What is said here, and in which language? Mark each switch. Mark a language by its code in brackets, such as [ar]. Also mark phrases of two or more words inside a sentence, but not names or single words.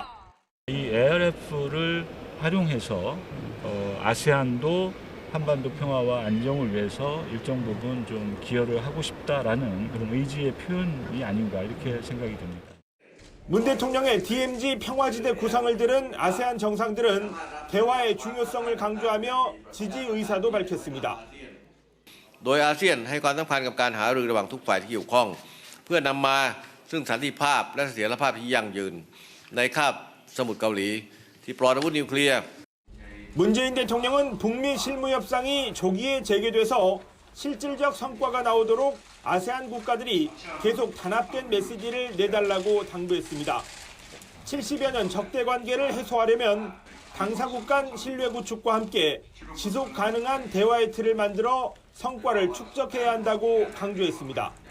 [ko] 이 ARF를 활용해서 아세안도 한반도 평화와 안정을 위해서 일정 부분 좀 기여를 하고 싶다라는 그런 의지의 표현이 아닌가 이렇게 생각이 듭니다. 문 대통령의 DMZ 평화지대 구상을 들은 아세안 정상들은 대화의 중요성을 강조하며 지지 의사도 밝혔습니다. [th] โดยอาเซียนให้ความสำคัญกับการหารือระหว่างทุกฝ่ายที่เกี่ยวข้องเพื่อนำมาซึ่งสันติภาพและเสถียรภาพที่ยั่งยืนในคาบสมุทรเกาหลีที่ปลอดอาวุธนิวเคลียร์ [ko] 문재인 대통령은 북미 실무 협상이 조기에 재개돼서 실질적 성과가 나오도록 아세안 국가들이 계속 단합된 메시지를 내달라고 당부했습니다. 70여 년 적대 관계를 해소하려면 당사국 간 신뢰 구축과 함께 지속 가능한 대화의 틀을 만들어 성과를 축적해야 한다고 강조했습니다.